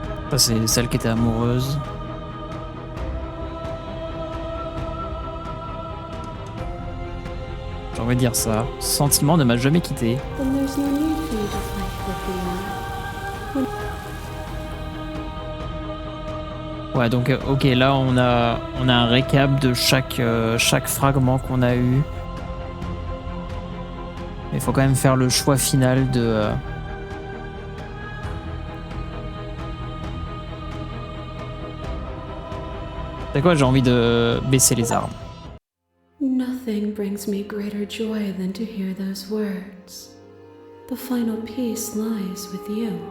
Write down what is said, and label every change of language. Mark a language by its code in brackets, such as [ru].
[fr] Ça, c'est celle qui était amoureuse. J'ai envie de dire ça. Ce sentiment ne m'a jamais quitté. [en] Then there's no need for you to fight with the [fr] Ouais, donc ok, là on a un récap de chaque fragment qu'on a eu. Il faut quand même faire le choix final de... C'est quoi, j'ai envie de baisser les armes. [en] Nothing brings me greater joy than to hear those words. The final peace lies with you.